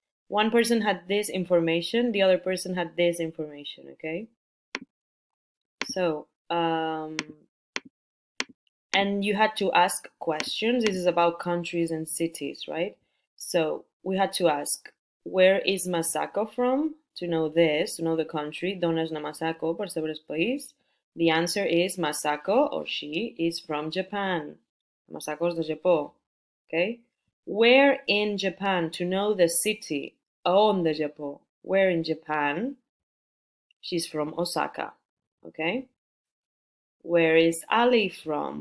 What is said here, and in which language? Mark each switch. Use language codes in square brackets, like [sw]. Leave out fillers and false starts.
[en] One person had this information, the other person had this information, okay? So, and you had to ask questions. This is about countries and cities, right? So we had to ask, where is Masako from? To know this, to know the country. [ca] D'on és na Masako, per saber el país. [en] The answer is Masako, or she, is from Japan. [ca] Masako és de Japó, okay? [en] Where in Japan? To know the city. [ca] On de Japó. [en] Where in Japan? She's from Osaka, okay? Where is Ali from?